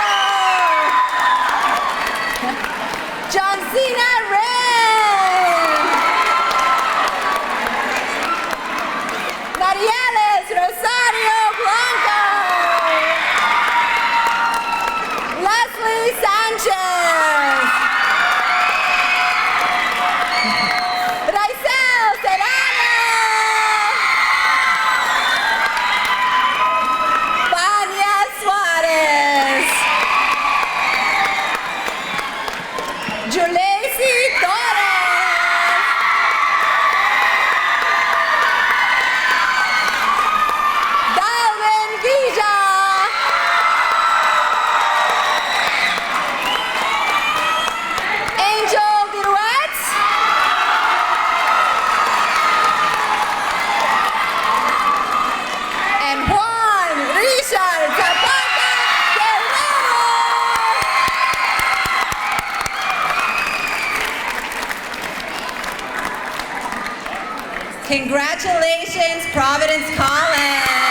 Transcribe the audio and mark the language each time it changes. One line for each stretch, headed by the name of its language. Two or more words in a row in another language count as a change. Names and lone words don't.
English: John Cena Ray. Marieles Rosario Blanco. Leslie Sanchez. Raisel Serrano. Vania Suarez. Julesi Torres. Dalvin Villa. Angel Viruet. And Juan Richard Zapata Guerrero. Congratulations, Providence College.